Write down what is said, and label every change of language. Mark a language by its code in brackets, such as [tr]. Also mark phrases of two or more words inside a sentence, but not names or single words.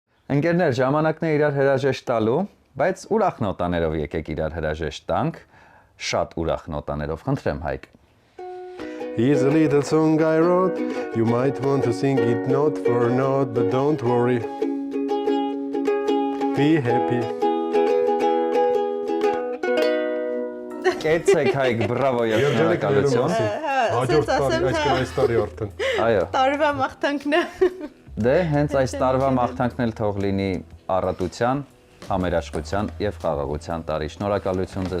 [hy] Ընկերներ, ժամանակն է իրար հրաժեշտ տալու, բայց ուրախ նոտաներով եկեք իրար հրաժեշտ տանք, շատ ուրախ նոտաներով, խնդրեմ Հայկ։ [en] Here's a little song I wrote. You might want to sing it note for note, but don't worry. Be happy. [hy] Կեցեք Հայկ, բրավո եւ շնորհակալություն։ Հաջորդ տարի, այսինքն այս տարի արդեն։ Այո։ Տարվա մաղթանքն է։ Դե հենց այս տարվա մաղթանքն էլ թող լինի առատության, համերաշխության եւ խաղաղության տարի։ Շնորհակալություն ձեզ